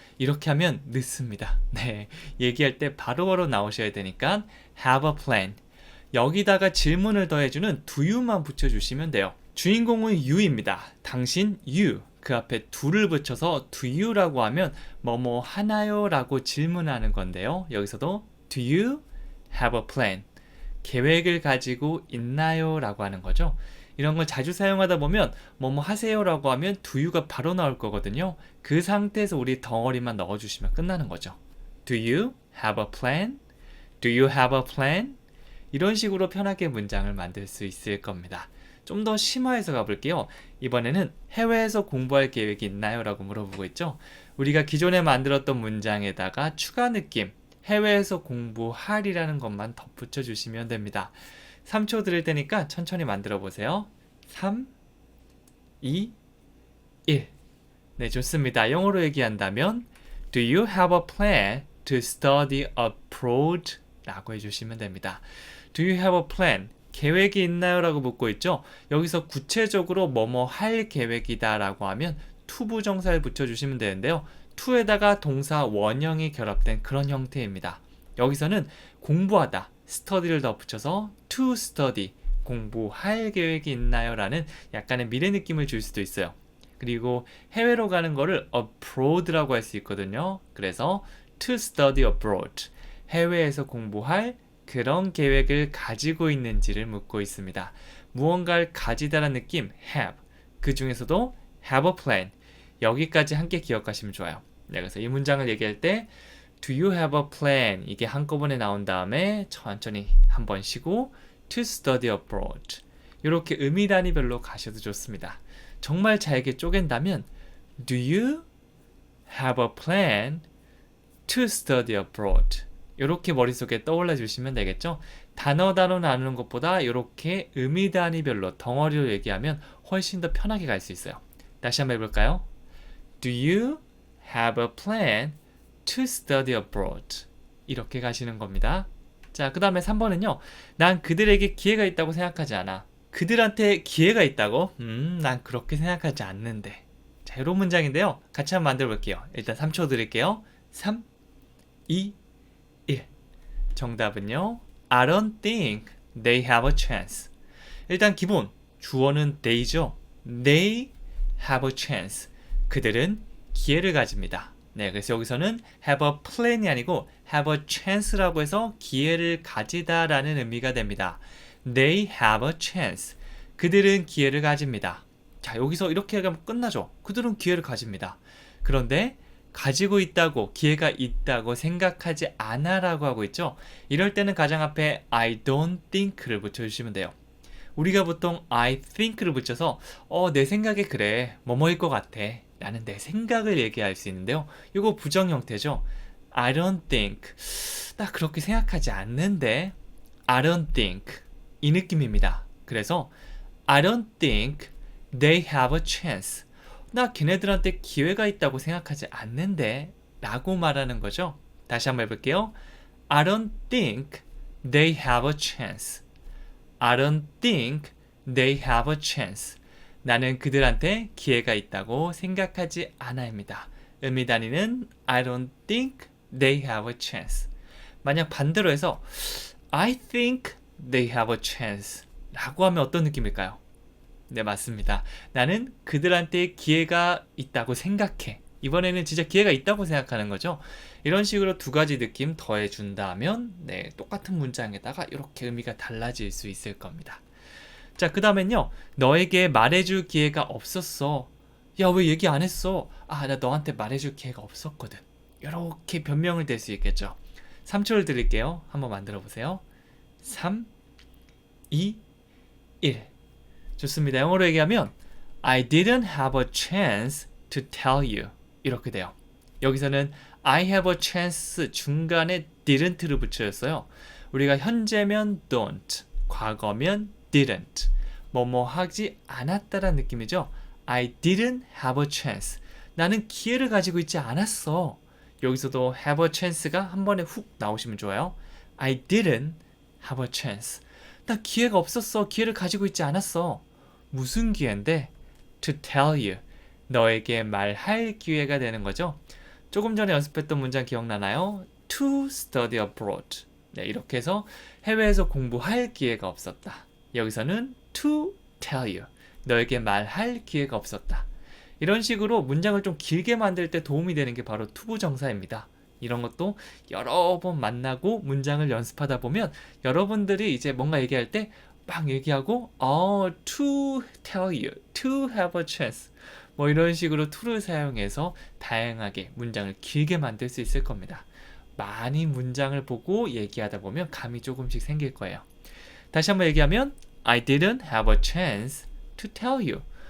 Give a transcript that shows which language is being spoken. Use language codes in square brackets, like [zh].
[ko] 이렇게 하면 늦습니다. 네, 얘기할 때 바로바로 나오셔야 되니까 [en] have a plan. [ko] 여기다가 질문을 더해주는 do you만 붙여주시면 돼요. 주인공은 you입니다. 당신 you. 그 앞에 do를 붙여서 do you라고 하면 뭐뭐 하나요? 라고 질문하는 건데요. 여기서도 [en] do you have a plan? [ko] 계획을 가지고 있나요? 라고 하는 거죠. 이런 걸 자주 사용하다 보면 뭐뭐 하세요? 라고 하면 do you가 바로 나올 거거든요. 그 상태에서 우리 덩어리만 넣어주시면 끝나는 거죠. [en] Do you have a plan? Do you have a plan? [ko] 이런 식으로 편하게 문장을 만들 수 있을 겁니다. 좀 더 심화해서 가볼게요. 이번에는 해외에서 공부할 계획이 있나요? 라고 물어보고 있죠. 우리가 기존에 만들었던 문장에다가 추가 느낌, 해외에서 공부할이라는 것만 덧붙여 주시면 됩니다. 3초 드릴 테니까 천천히 만들어 보세요. 3, 2, 1. 네, 좋습니다. 영어로 얘기한다면 [en] Do you have a plan to study abroad? [ko] 라고 해주시면 됩니다. [en] Do you have a plan? [ko] 계획이 있나요? 라고 묻고 있죠. 여기서 구체적으로 뭐뭐 할 계획이다 라고 하면 to 부정사를 붙여주시면 되는데요. to에다가 동사 원형이 결합된 그런 형태입니다. 여기서는 공부하다, study를 더 붙여서 to study, 공부할 계획이 있나요? 라는 약간의 미래 느낌을 줄 수도 있어요. 그리고 해외로 가는 거를 abroad라고 할 수 있거든요. 그래서 [en] to study abroad, [ko] 해외에서 공부할 그런 계획을 가지고 있는지를 묻고 있습니다. 무언가를 가지다라는 느낌, have. 그 중에서도 [en] have a plan. [ko] 여기까지 함께 기억하시면 좋아요. 네, 그래서 이 문장을 얘기할 때 [en] Do you have a plan? [ko] 이게 한꺼번에 나온 다음에 천천히 한번 쉬고 [en] To study abroad. [ko] 이렇게 의미 단위별로 가셔도 좋습니다. 정말 잘게 쪼갠다면 [en] Do you have a plan to study abroad? [ko] 이렇게 머릿속에 떠올려 주시면 되겠죠? 단어 나누는 것보다 이렇게 의미 단위별로 덩어리로 얘기하면 훨씬 더 편하게 갈 수 있어요. 다시 한번 해볼까요? [en] Do you have a plan to study abroad? [ko] 이렇게 가시는 겁니다. 자, 그 다음에 3번은요. 난 그들에게 기회가 있다고 생각하지 않아. 그들한테 기회가 있다고? 난 그렇게 생각하지 않는데. 자, 이런 문장인데요. 같이 한번 만들어 볼게요. 일단 3초 드릴게요. 3, 2, 1. 정답은요. [en] I don't think they have a chance. [ko] 일단 기본 주어는 they죠. [en] They have a chance. [ko] 그들은 기회를 가집니다. 네, 그래서 여기서는 have a plan이 아니고 have a chance라고 해서 기회를 가지다라는 의미가 됩니다. [en] They have a chance. [ko] 그들은 기회를 가집니다. 자, 여기서 이렇게 하면 끝나죠. 그들은 기회를 가집니다. 그런데 가지고 있다고, 기회가 있다고 생각하지 않아 라고 하고 있죠. 이럴 때는 가장 앞에 [en] I don't think [ko] 를 붙여주시면 돼요. 우리가 보통 I think를 붙여서 내 생각에 그래, 뭐뭐일 것 같아 라는 내 생각을 얘기할 수 있는데요. 이거 부정 형태죠. [en] I don't think, [ko] 나 그렇게 생각하지 않는데 [en] I don't think [ko] 이 느낌입니다. 그래서 [en] I don't think they have a chance. [ko] 나 걔네들한테 기회가 있다고 생각하지 않는데 라고 말하는 거죠. 다시 한번 해볼게요. [en] I don't think they have a chance. I don't think they have a chance. [ko] 나는 그들한테 기회가 있다고 생각하지 않아입니다. 의미 단위는 [en] I don't think they have a chance. [ko] 만약 반대로 해서 [en] I think they have a chance [ko] 라고 하면 어떤 느낌일까요? 네, 맞습니다. 나는 그들한테 기회가 있다고 생각해. 이번에는 진짜 기회가 있다고 생각하는 거죠. 이런 식으로 두 가지 느낌 더해준다면 네, 똑같은 문장에다가 이렇게 의미가 달라질 수 있을 겁니다. 자, 그 다음엔요. 너에게 말해줄 기회가 없었어. 야, 왜 얘기 안 했어? 아, 나 너한테 말해줄 기회가 없었거든. 이렇게 변명을 댈 수 있겠죠. 3초를 드릴게요. 한번 만들어 보세요. 3, 2, 1. 좋습니다. 영어로 얘기하면 [en] I didn't have a chance to tell you. [ko] 이렇게 돼요. 여기서는 [en] I have a chance [ko] 중간에 didn't를 붙여줬어요. 우리가 현재면 don't, 과거면 didn't. 뭐뭐 하지 않았다라는 느낌이죠. [en] I didn't have a chance. [ko] 나는 기회를 가지고 있지 않았어. 여기서도 have a chance가 한 번에 훅 나오시면 좋아요. [en] I didn't have a chance. [ko] 나 기회가 없었어. 기회를 가지고 있지 않았어. 무슨 기회인데? [en] To tell you. [ko] 너에게 말할 기회가 되는 거죠. 조금 전에 연습했던 문장 기억나나요? [en] To study abroad. [ko] 네, 이렇게 해서 해외에서 공부할 기회가 없었다. 여기서는 [en] to tell you. [ko] 너에게 말할 기회가 없었다. 이런 식으로 문장을 좀 길게 만들 때 도움이 되는 게 바로 투부정사입니다. 이런 것도 여러 번 만나고 문장을 연습하다 보면 여러분들이 이제 뭔가 얘기할 때 막 얘기하고 [en] to tell you, to have a chance [ko] 뭐 이런 식으로 to를 사용해서 다양하게 문장을 길게 만들 수 있을 겁니다. 많이 문장을 보고 얘기하다 보면 감이 조금씩 생길 거예요. 다시 한번 얘기하면 [en] I didn't have a chance to tell you.